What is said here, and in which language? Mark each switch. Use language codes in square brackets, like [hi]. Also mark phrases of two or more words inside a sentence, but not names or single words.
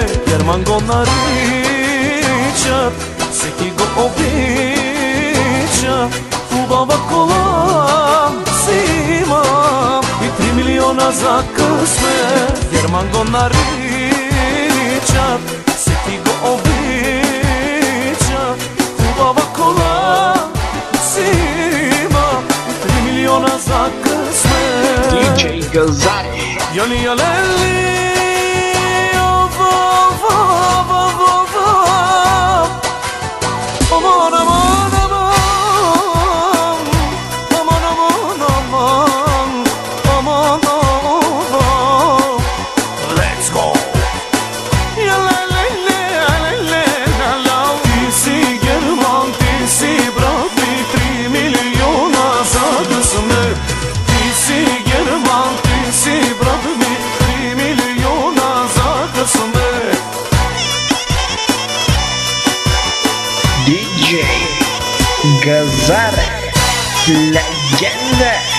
[bg] Герман го наричат, всеки го обича, хубава кола си имам и 3 милиона за късмет. Герман го наричат, всеки го обича, хубава кола си имам и 3 милиона за късмет. DJ Gazare, Яли ялели, aman aman aman, aman aman aman, aman aman. [en] Let's go. Ya la la la la la la la. [bg] Ти си Герман, ти си брат ми, 3 милиона за късмет. Ти си Герман, ти си брат ми, 3 милиона за късмет. DJ Gazare, leggenda.